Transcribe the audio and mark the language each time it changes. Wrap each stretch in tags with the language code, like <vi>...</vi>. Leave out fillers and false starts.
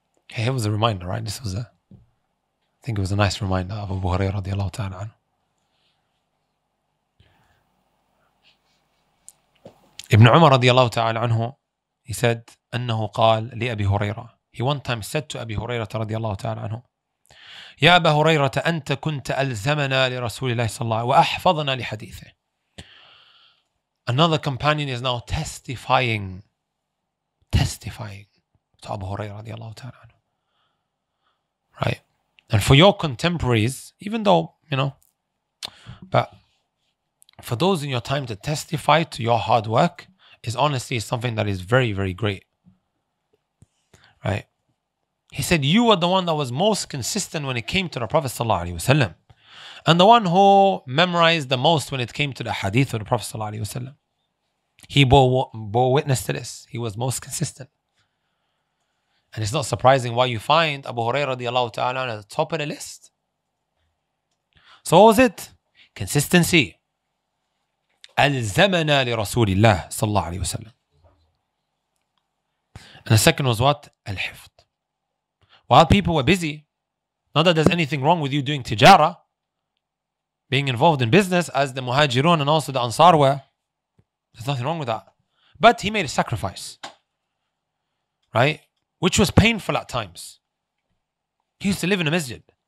<en>Okay, it was a reminder, right? I think it was a nice reminder of Abu Hurairah radiallahu ta'ala anhu. Ibn Umar radiallahu ta'ala anhu, he said,</en> <ar>أنه قال لأبي هريرة.</ar> <en>He one time said to Abi Hurairah radiallahu ta'ala anhu,</en> <ar>يا أبا هريرة أنت كنت ألزمنا لرسول الله صلى الله عليه وسلم وأحفظنا لحديثه.</ar> <en>Another companion is now testifying to Abu Hurairah radiallahu ta'ala anhu. Right? And for your contemporaries, even though, but for those in your time to testify to your hard work is honestly something that is very, very great. Right? He said, you were the one that was most consistent when it came to the Prophet ﷺ, and the one who memorized the most when it came to the hadith of the Prophet ﷺ. He bore witness to this. He was most consistent. And it's not surprising why you find Abu Hurairah radiallahu ta'ala at the top of the list. So what was it? Consistency.</en> <ar>ألزمنا لرسول الله صلى الله عليه وسلم.</ar> <en>And the second was what? Al-hifd. While people were busy, not that there's anything wrong with you doing tijara, being involved in business as the muhajirun and also the ansar were. There's nothing wrong with that. But he made a sacrifice, right? Which was painful at times. He used to live in a masjid.</en>